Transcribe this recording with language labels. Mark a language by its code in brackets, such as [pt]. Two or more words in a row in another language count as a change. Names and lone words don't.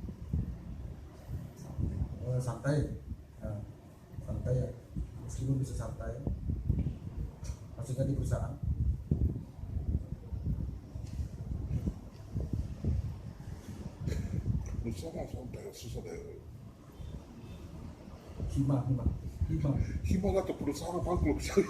[id] Santai. Nah, santai ya. Meskipun bisa santai. Maksudnya di perusahaan. Perusahaan santai susah deh. Hima. [ja] Himaだと [id] perusahaan bangkrut [ja] しちゃうよ。